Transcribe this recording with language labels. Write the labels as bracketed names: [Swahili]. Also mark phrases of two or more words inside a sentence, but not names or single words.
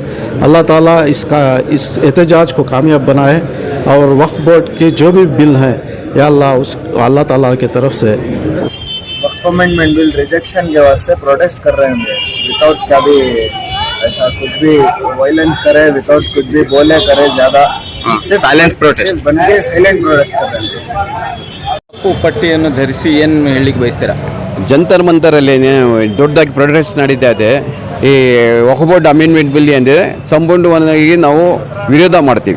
[Hindi] अल्लाह ताला इस एहतजाज को कामयाब बनाए और वक्फ बोर्ड के जो भी बिल हैं या अल्लाह ताला की तरफ से वक्फ [English] amendment bill rejection [Hindi] के वास्ते प्रोटेस्ट कर रहे हैं विदाउट क्या भी ऐसा कुछ भी वायलेंस करे, विदाउट कुछ भी बोले करे, ज़्यादा [English] silent protest [Kannada] ಬಂದೇ [English] silent protest [Kannada] ಕಪ್ಪು ಪಟ್ಟಿಯನ್ನು ಧರಿಸಿ ಏನು ಹೇಳಲಿಕ್ಕೆ ಬಯಸ್ತೀರಾ? ಜಂತರ್ ಮಂತರಲ್ಲಿ ದೊಡ್ಡದಾಗಿ ಪ್ರೊಟೆಸ್ಟ್ ನಡೀತಾ ಇದೆ. ಈ ವಕ್ಫ್ [English] board amendment bill [Kannada] ಏನಿದೆ ಸಂಪೂರ್ಣವಾಗಿ ನಾವು ವಿರೋಧ ಮಾಡ್ತೀವಿ.